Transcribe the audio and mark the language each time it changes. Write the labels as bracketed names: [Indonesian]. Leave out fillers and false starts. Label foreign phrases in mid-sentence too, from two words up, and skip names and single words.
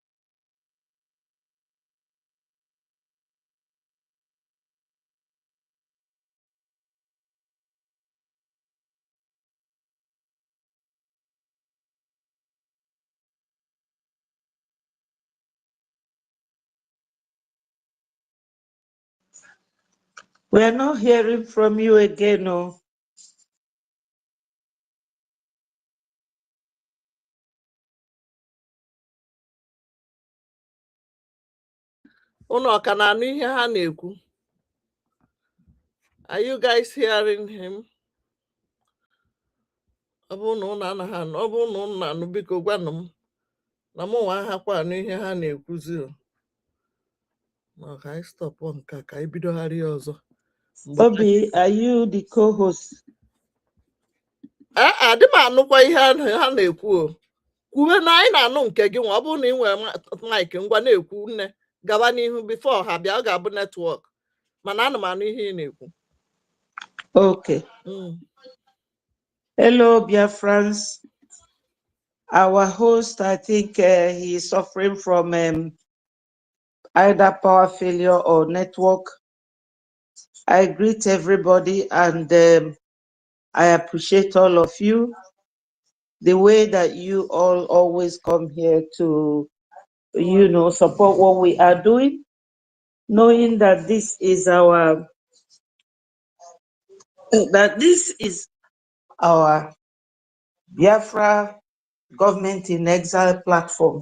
[English] We are not hearing from you again, no. [Igbo] Unu ọka na-anụ ihe ha na-ekwu? [English] Are you guys hearing him? [Igbo] Ọ bụrụ na unu anaghị anụ, ọ bụrụ na unu na-anụ, biko gwanụ m na mụ nwa ahakwa anụ ihe ha na-ekwuzi. Ma ka anyị stọpụ nke a, ka anyị bidogharị ọzọ. [English] Obi, are you the co-host? [Igbo] Adị m anụkwa ihe ha na-ekwu. Kwuwe na anyị na-anụ nke gị nwa. Ọ bụrụ na ị nwere maịkị, ngwa na-ekwu nne gaba n'ihu bifo ha bịa, ọ ga-abụ netwọk. Mana ana m anụ ihe ị na-ekwu. [English] Okay. Hello, Biafrans. Our host, I think he is suffering from either power failure or network. I greet everybody, and I appreciate all of you. The way that you all always come here to, support what we are doing, knowing that this is our Biafra Government in Exile platform.